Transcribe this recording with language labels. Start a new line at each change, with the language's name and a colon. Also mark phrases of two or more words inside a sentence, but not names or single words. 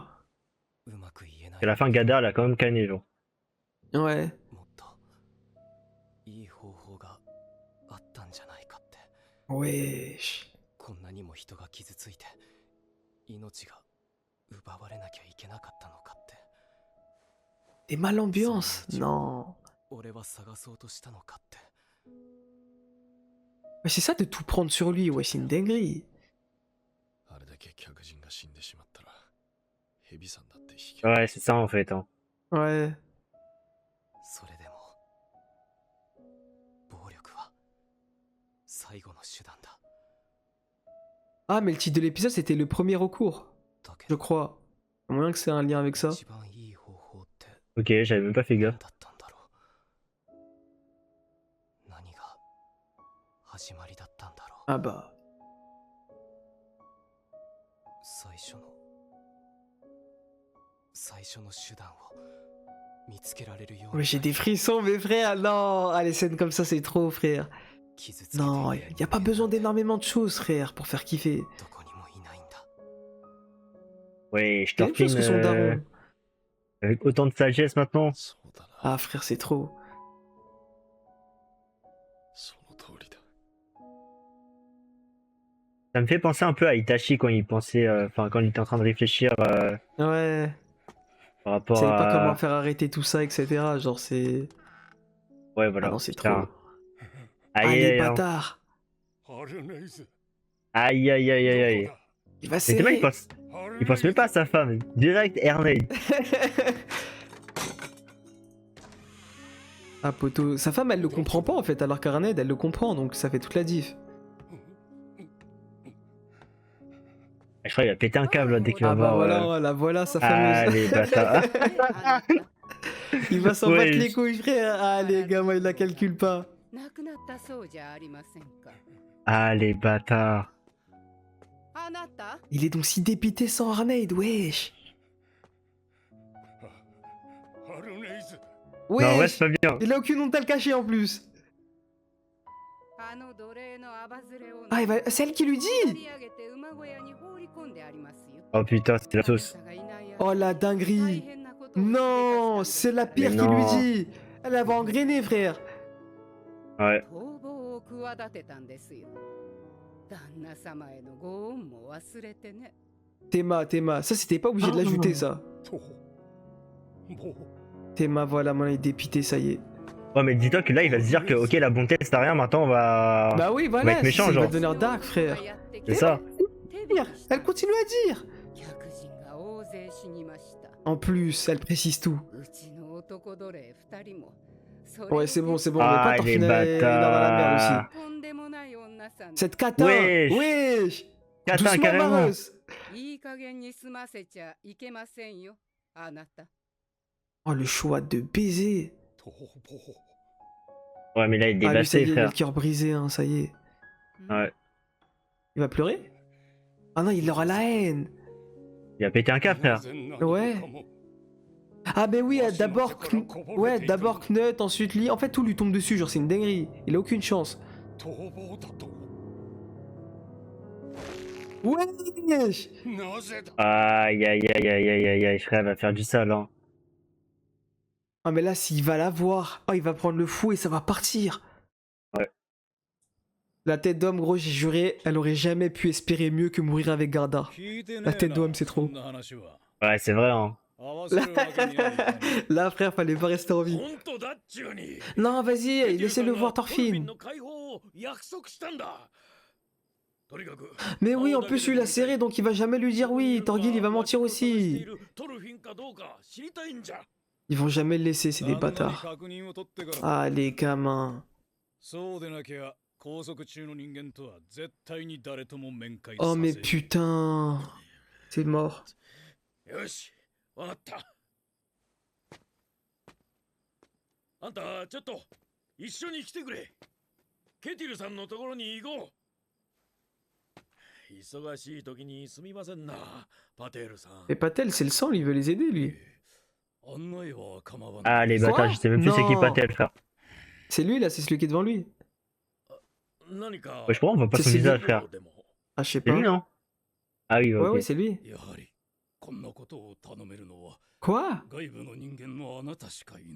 Japanese: のうまく言えない
French: Et à la fin, Gadar l'a quand même canné, genre. Ouais.
Japanese: もっといい方法があったんじゃないかって
French: Wesh.
Japanese: こんなにも人が傷ついて命が奪われなきゃいけなかったのかって
French: T'es mal ambiance. Non.
Japanese: 俺は探そうとしたのかって
French: C'est ça de tout prendre sur lui, ouais, c'est une dinguerie.
Japanese: あれだけ客人が死んでしまったらヘビさんだって引き
French: Ouais, c'est ça en fait. Hein. Ouais.
Japanese: それでも暴力は最後の手段だ。
French: Ah, mais le titre de l'épisode, c'était le premier recours,
Japanese: だけ
French: je
Japanese: ど
French: crois. À moins que c'est un lien avec ça.
Japanese: 一番いい方法って
French: Ok, j'avais même pas fait
Japanese: 何
French: gaffe.
Japanese: だったんだろう。何が始まりだったんだろう。
French: Ah bah.
Japanese: 最初の手段を見つけられるよう
French: Ouais,
Japanese: に
French: j'ai des frissons, mes frères. Non, ah, les scènes comme ça, c'est trop, frère.
Japanese: 傷つけている
French: Non, y a pas besoin d'énormément de choses, frère, pour faire kiffer.
Japanese: どこにもいないんだ。
French: Ouais, je C'est la même chose Thorfinn que son daron. avec autant de sagesse maintenant.
Japanese: そうだな。
French: Ah, frère, c'est trop.
Japanese: その通りだ。
French: Ça me fait penser un peu à Itachi quand il pensait, enfin quand il était en train de réfléchir Ouais. par Je rapport savais pas comment à. faire arrêter tout ça, etc. Genre, c'est. Ouais, Ah voilà. non, c'est Putain. trop. Ah, Aïe, les aïe, aïe, bâtards. ハルネイズ aïe, aïe, aïe, aïe, aïe.
Japanese: どこだ
French: Il va Mais Théma, serrer. il pense même pas à sa femme. Direct, Ernest. Ah, poto. Sa femme, elle le comprend pas en fait, alors qu'Arned, elle le comprend, donc ça fait toute la diff. Je crois qu'il va péter un câble là, dès qu'il va Ah bah voir. voilà, la voilà sa Ah, fameuse. les bâtards. Il va s'en Ouais, battre les je- couilles, frère. Ah, les gars, moi, il la calcule pas.
Japanese: 亡くなったそうじゃありませんか。
French: Ah, les bâtards.
Japanese: あなた
French: Il est donc si dépité sans Arned, wesh. ハルネイズ Non, ouais, Wesh. c'est pas bien. Il a aucune honte à le cacher en plus.
Japanese: あの奴隷のアバズレを
French: Ah, c'est elle qui lui
Japanese: 釣
French: dit.
Japanese: り上げて馬小屋に放り込んでありますよ。
French: Oh putain, c'est la sauce.
Japanese: あなたがいない間
French: Oh la
Japanese: 大
French: dinguerie.
Japanese: 変なことを
French: Non,
Japanese: し
French: c'est
Japanese: でか
French: la
Japanese: したんです
French: pire Mais qui lui non. dit. Elle va engrainer, frère. Ouais.
Japanese: 逃亡を企てたんですよ。旦那様へのご恩も忘れてね。
French: Théma, ça c'était pas obligé de l'ajouter ça.
Japanese: ともう
French: Théma, voilà, maintenant il est dépité, ça y est. Ouais, mais dis-toi que là, il va se dire que, ok, la bonté, c'est à rien, maintenant, on va. Bah oui, on va voilà, être méchant, il va genre. devenir dark, frère. C'est ça. Elle continue à dire.
Japanese: 客人が大勢死にました。
French: En plus, elle précise tout.
Japanese: うちの男奴隷2人も。
French: Ouais, c'est bon, on Ah, va pas les Thorfinn dans la merde bâtards. aussi.
Japanese: とんでもない女さん。
French: Cette catin, Wesh. wesh. Catin, Doucement, carrément. Mareuse.
Japanese: いい加減に済ませちゃいけませんよ、あなた。
French: Oh, le choix de baiser.
Japanese: 逃亡
French: Ouais, mais là, il est Ah, lui, ça y dévasté, est, il a frère. le cœur brisé, hein, ça y est. Ouais. Il va pleurer? Ah non, il aura la haine. Il a pété un câble, frère.
Japanese: 全然
French: Ouais.
Japanese: 何かも
French: Ah ben oui, ouais, d'abord Knut, ensuite Lee. En fait, tout lui tombe dessus, genre c'est une dinguerie. Il a aucune chance.
Japanese: 逃亡だと
French: Wesh.
Japanese: なぜだ
French: Aïe, aïe, aïe, aïe, aïe, aïe, aïe, frère, il va faire du sale, hein. Ah mais là, s'il va la voir, oh, il va prendre le fou et ça va partir. Ouais. La tête d'homme, gros, j'ai juré, elle aurait jamais pu espérer mieux que mourir avec Garda.
Japanese: 聞いてねえ
French: La
Japanese: な
French: tête d'homme, c'est
Japanese: そ
French: trop.
Japanese: んな話は
French: Ouais, c'est vrai, hein.
Japanese: 合わせるわけにはいかない
French: Là, frère, fallait pas rester en vie.
Japanese: 本当だっちゅうに
French: Non, vas-y, laissez-le voir トルフィン Thorfinn.
Japanese: の解放を約束したんだとにかく
French: Mais oui, en plus, lui, il a serré, donc il va jamais lui dire oui. Torgil, il va mentir aussi.
Japanese: トルフィンかどうか知りたいんじゃ
French: Ils vont jamais le laisser, c'est des
Japanese: 旦那に
French: bâtards.
Japanese: 確認を取ってから
French: Ah, les gamins.
Japanese: そうでなきゃ拘束中の人間とは絶対に誰とも面会
French: Oh,
Japanese: さ
French: mais
Japanese: せん
French: putain. C'est mort.
Japanese: よしわかったあんたちょっと一緒に来てくれケティルさんのところに行こう忙しい時にすみませんなパテールさん
French: Mais Patel, c'est le sang, lui, il veut les aider, lui.
Japanese: 案内は構わ
French: Ah,
Japanese: ない
French: les Quoi bâtards, je sais même plus c'est qui Non. Patel, frère. C'est lui, là, c'est celui qui est devant lui.
Japanese: 何か
French: Ouais, je crois qu'on voit pas son C'est visage, frère.
Japanese: でも
French: Ah, je sais C'est pas. lui, non? Ah oui, Ouais, ok. ouais, c'est lui.
Japanese: やはりこんなことを頼めるのは
French: Quoi?
Japanese: 外部の人間のあなたしかいない